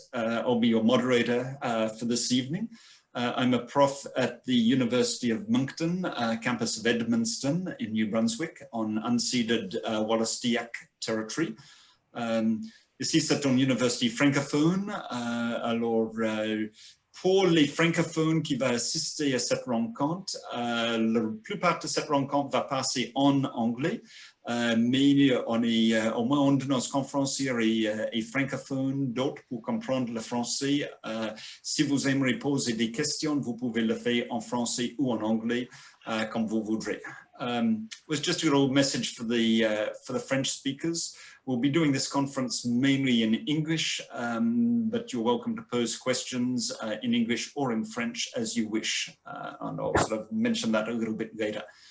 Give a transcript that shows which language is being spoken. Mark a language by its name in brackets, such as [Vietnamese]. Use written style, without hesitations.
[English] I'll be your moderator for this evening. I'm a prof at the University of Moncton, campus of Edmundston in New Brunswick, on unceded Wolastoqiyik territory. [French] Ici, c'est une université francophone, alors pour les francophones qui vont assister à cette rencontre, la plupart de cette rencontre va passer en anglais, mais on est au moins un de nos conférenciers est francophone, d'autres pour comprendre le français. Si vous aimeriez poser des questions, vous pouvez le faire en français ou en anglais, comme vous voudrez. [English] Was just a little message for the French speakers. We'll be doing this conference mainly in English, but you're welcome to pose questions in English or in French as you wish, and I'll sort of mention that a little bit later.